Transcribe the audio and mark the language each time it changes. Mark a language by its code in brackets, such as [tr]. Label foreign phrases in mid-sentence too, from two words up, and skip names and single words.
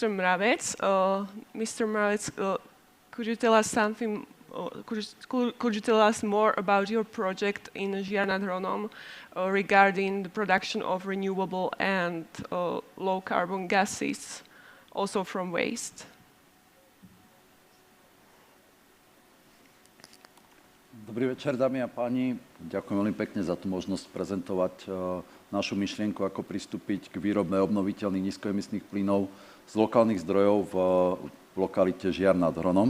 [en] Mravec. Mr. Mravec, could you tell us something? Could you tell us more about your project in Žiar nad Hronom regarding the production of renewable and low carbon gases, also from waste? [sk] Dobrý večer, dámy a páni. Ďakujem veľmi pekne za tú možnosť prezentovať našu myšlienku, ako pristúpiť k výrobe obnoviteľných nízkoemisných plynov z lokálnych zdrojov v lokalite Žiar nad Hronom.